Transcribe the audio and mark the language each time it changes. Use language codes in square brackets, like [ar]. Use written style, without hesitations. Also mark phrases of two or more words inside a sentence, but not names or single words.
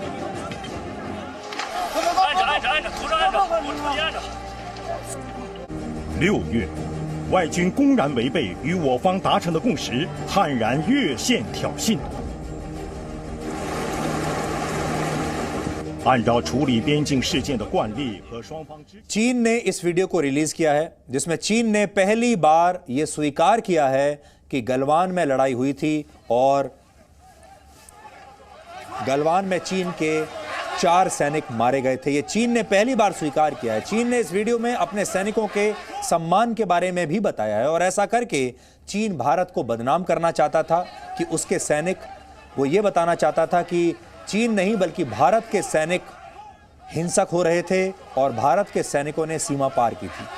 [zh] 按着，图上按着，我注意按着。6月，外军公然违背与我方达成的共识，悍然越线挑衅。按照处理边境事件的惯例和双方之 [hi] चीन ने इस वीडियो को रिलीज किया है जिसमें चीन ने पहली बार यह स्वीकार किया है कि गलवान में लड़ाई हुई थी और गलवान में चीन के 4 सैनिक मारे गए थे। यह चीन ने पहली बार स्वीकार किया है। चीन ने इस वीडियो में अपने सैनिकों के सम्मान के बारे में भी बताया है और ऐसा करके चीन भारत को बदनाम करना चाहता था कि उसके सैनिक, वो ये बताना चाहता था कि चीन नहीं बल्कि भारत के सैनिक हिंसक हो रहे थे और भारत के सैनिकों ने सीमा पार की थी।